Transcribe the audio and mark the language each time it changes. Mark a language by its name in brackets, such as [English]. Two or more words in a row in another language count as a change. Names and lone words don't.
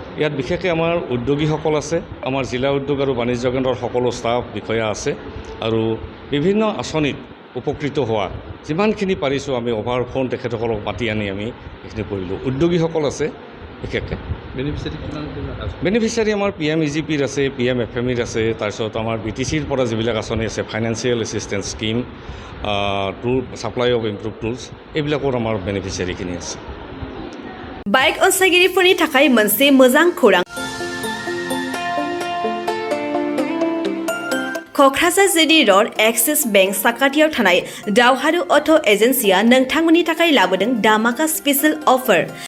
[Assamese] ইয়াত বিশেষকৈ আমাৰ উদ্যোগীসকল আছে, আমাৰ জিলা উদ্যোগ আৰু বাণিজ্য কেন্দ্ৰৰ সকলো ষ্টাফ বিষয়া আছে আৰু বিভিন্ন আঁচনিত উপকৃত হোৱা যিমানখিনি পাৰিছোঁ আমি অভাৰ ফোন তেখেতসকলক মাতি আনি আমি এইখিনি কৰিলোঁ। উদ্যোগীসকল আছে বিশেষকৈ। বেনিফিচিয়াৰী আমাৰ PMEGPৰ আছে, PMFMEৰ আছে, তাৰপিছত আমাৰ BTCৰ পৰা যিবিলাক আঁচনি আছে [English] financial assistance scheme, tool supply of improve tools [Assamese] এইবিলাকৰ আমাৰ বেনিফিচিয়াৰীখিনি আছে। [Bodo] बाइक अनसायगिरिफोरनि थाखाय मोनसे मोजां खौरां। क'क्राझार जिडी रड एक्सिस बेंक साखाथियाव थानाय दावहारु अट' एजेन्सिया नोंथांमोननि थाखाय लाबोदों धामाका [English] special offer.